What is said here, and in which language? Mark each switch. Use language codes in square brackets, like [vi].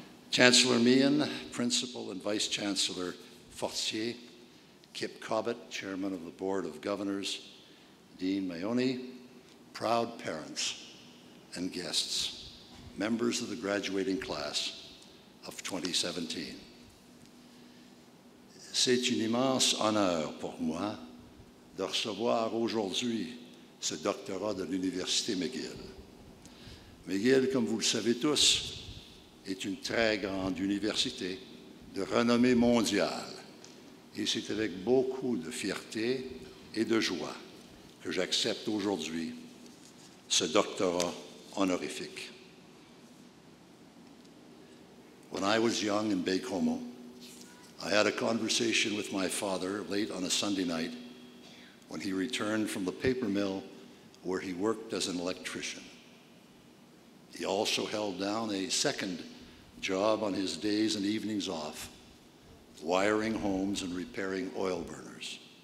[en] Chancellor Meehan, Principal and Vice Chancellor Fortier, Kip Cobbett, Chairman of the Board of Governors, Dean Mayoni, proud parents and guests, members of the graduating class of 2017. [fr] C'est un immense honneur pour moi de recevoir aujourd'hui ce doctorat de l'Université McGill. McGill, comme vous le savez tous, est une très grande université de renommée mondiale. Et c'est avec beaucoup de fierté et de joie que j'accepte aujourd'hui ce doctorat honorifique. [en] When I was young in Baie-Comeau, I had a conversation with my father late on a Sunday night when he returned from the paper mill where he worked as an electrician. He also held down a second job on his days and evenings off, wiring homes and repairing oil burners.